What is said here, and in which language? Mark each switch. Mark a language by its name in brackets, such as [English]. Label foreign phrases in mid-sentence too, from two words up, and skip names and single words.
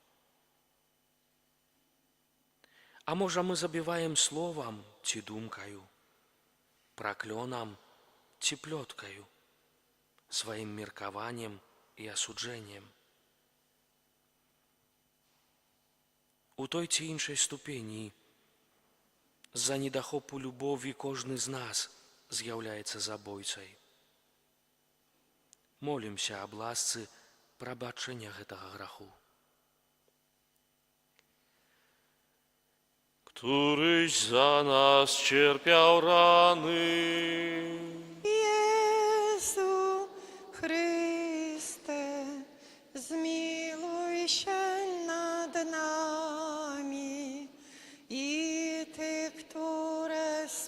[Belarusian] А можа, мы забіваем словам ці думкаю, праклёнам ці плёткаю, сваім меркаваннем і асуджэннем? У той ці іншай ступені з-за недахопу любові кожны з нас з'яўляецца забойцай. Молімся аб ласцы прабачэння гэтага граху. [Polish] Któryś za nas cierpiał rany, Jezu Chryste, zmiłuj się nad nami i Ty, które